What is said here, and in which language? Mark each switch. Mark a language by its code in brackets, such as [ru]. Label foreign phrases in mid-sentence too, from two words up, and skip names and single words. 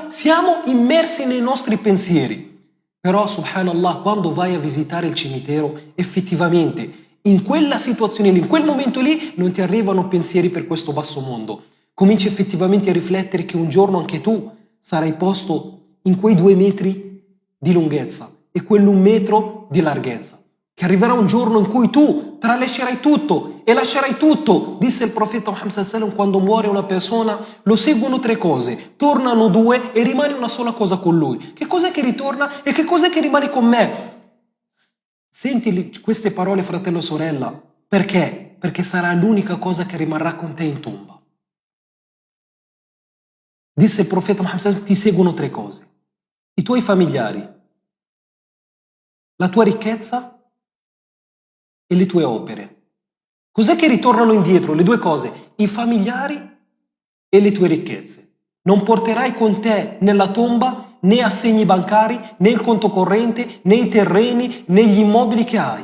[it] Siamo immersi nei nostri pensieri. Però, subhanallah, quando vai a visitare il cimitero, effettivamente, in quella situazione lì, in quel momento lì, non ti arrivano pensieri per questo basso mondo. Cominci effettivamente a riflettere che un giorno anche tu sarai posto in quei 2 metri di lunghezza e quell'1 metro di larghezza, che arriverà un giorno in cui tu tralascerai tutto e lascerai tutto. Disse il profeta Muhammad [ar] صلى الله عليه وسلم: [it] quando muore una persona lo seguono 3 cose, tornano 2 e rimane una sola cosa con lui. Che cos'è che ritorna e che cos'è che rimane con me? Senti queste parole, fratello e sorella, perché? Perché sarà l'unica cosa che rimarrà con te in tomba. Disse il profeta Muhammad [ar] صلى الله عليه وسلم: [it] ti seguono 3 cose: i tuoi familiari, la tua ricchezza e le tue opere. Cos'è che ritornano indietro? Le 2 cose: i familiari e le tue ricchezze. Non porterai con te nella tomba né assegni bancari, né il conto corrente, né i terreni, né gli immobili che hai.